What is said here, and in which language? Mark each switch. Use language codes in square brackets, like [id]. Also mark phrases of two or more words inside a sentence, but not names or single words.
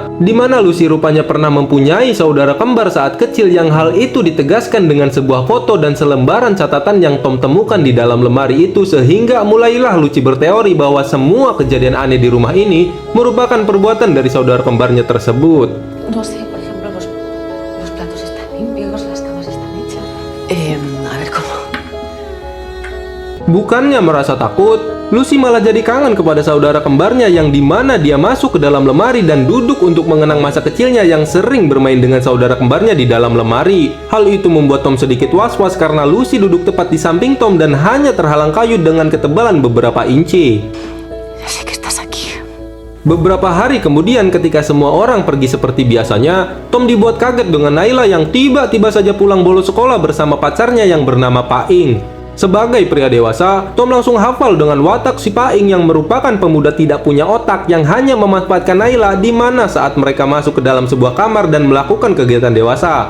[id] Di mana Lucy rupanya pernah mempunyai saudara kembar saat kecil yang hal itu ditegaskan dengan sebuah foto dan selembaran catatan yang Tom temukan di dalam lemari itu, sehingga mulailah Lucy berteori bahwa semua kejadian aneh di rumah ini merupakan perbuatan dari saudara kembarnya tersebut. [es] No sé, por ejemplo, los platos están limpios, las camas están hechas. A ver cómo. [id] Bukannya merasa takut, Lucy malah jadi kangen kepada saudara kembarnya yang dimana dia masuk ke dalam lemari dan duduk untuk mengenang masa kecilnya yang sering bermain dengan saudara kembarnya di dalam lemari. Hal itu membuat Tom sedikit was-was karena Lucy duduk tepat di samping Tom dan hanya terhalang kayu dengan ketebalan beberapa inci. [es] Ya sé que estás aquí. [id] Beberapa hari kemudian ketika semua orang pergi seperti biasanya, Tom dibuat kaget dengan Naila yang tiba-tiba saja pulang bolos sekolah bersama pacarnya yang bernama Paing. Sebagai pria dewasa, Tom langsung hafal dengan watak si Paing yang merupakan pemuda tidak punya otak yang hanya memanfaatkan Naila di mana saat mereka masuk ke dalam sebuah kamar dan melakukan kegiatan dewasa.